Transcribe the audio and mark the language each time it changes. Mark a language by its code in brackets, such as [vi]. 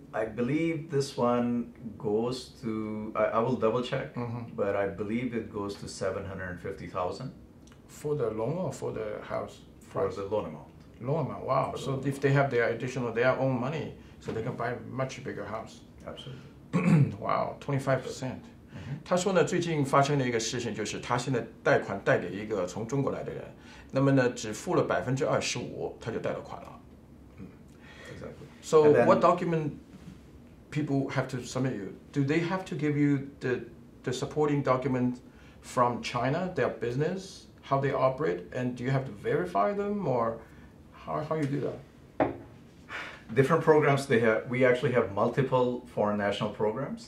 [en] I believe this one goes to. I will double check, but I believe it goes to 750,000. For the loan or for the house price? For the loan amount. Loan amount. Wow. So if they have their own money, so they can buy a much bigger house. Absolutely. Wow. 25%. [zh] 他说呢，最近发生了一个事情，就是他现在贷款贷给一个从中国来的人，那么呢，只付了25%，他就贷了款了。 [en] Exactly. So And then- what document people have to submit you? Do they have to give you the supporting document from China, their business, how they operate, and do you have to verify them, or how you do that? Different programs they have. We actually have multiple foreign national programs.